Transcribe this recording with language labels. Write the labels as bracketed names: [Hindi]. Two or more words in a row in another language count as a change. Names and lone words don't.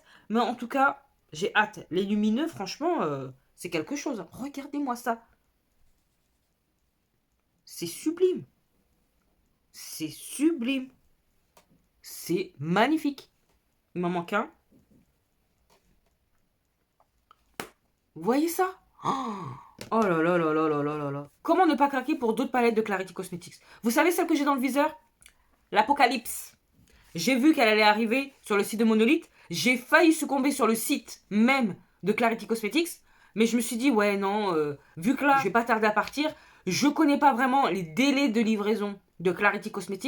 [French] Mais en tout cas, j'ai hâte. Les lumineux, franchement, c'est quelque chose. Regardez-moi ça. C'est sublime. C'est sublime. C'est magnifique. Il m'en manque un. Vous voyez ça? Oh là là là là là là là là. Comment ne pas craquer pour d'autres palettes de Clarity Cosmetics? Vous savez celle que j'ai dans le viseur? L'Apocalypse. J'ai vu qu'elle allait arriver sur le site de Monolith. J'ai failli succomber sur le site même de Clarity Cosmetics. Mais je me suis dit, ouais, non, vu que là, je vais pas tarder à partir, je connais pas vraiment les délais de livraison de Clarity Cosmetics.